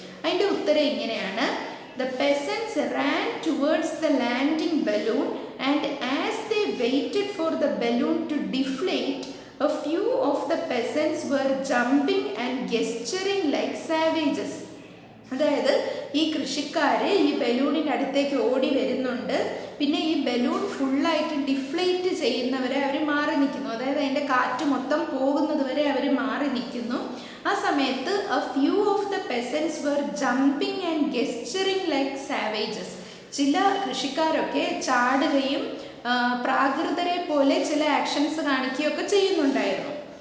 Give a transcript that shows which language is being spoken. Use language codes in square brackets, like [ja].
[ml] അതിൻ്റെ ഉത്തരം ഇങ്ങനെയാണ്, [en] The peasants ran towards the landing balloon and as they waited for the balloon to deflate, a few of the peasants were jumping and gesturing like savages. [ml] അതായത് ഈ കൃഷിക്കാർ ഈ ബലൂണിൻ്റെ അടുത്തേക്ക് ഓടി വരുന്നുണ്ട്. പിന്നെ ഈ ബലൂൺ ഫുള്ളായിട്ട് ഡിഫ്ലേറ്റ് ചെയ്യുന്നവരെ അവർ മാറി നിൽക്കുന്നു. അതായത് അതിൻ്റെ കാറ്റ് മൊത്തം പോകുന്നത് വരെ അവർ മാറി നിൽക്കുന്നു. ആ സമയത്ത് [en] a few of the peasants were jumping and gesturing like savages. [ml] ചില കൃഷിക്കാരൊക്കെ ചാടുകയും പ്രാകൃതരെ പോലെ ചില ആക്ഷൻസ് കാണിക്കുകയൊക്കെ ചെയ്യുന്നുണ്ടായിരുന്നു.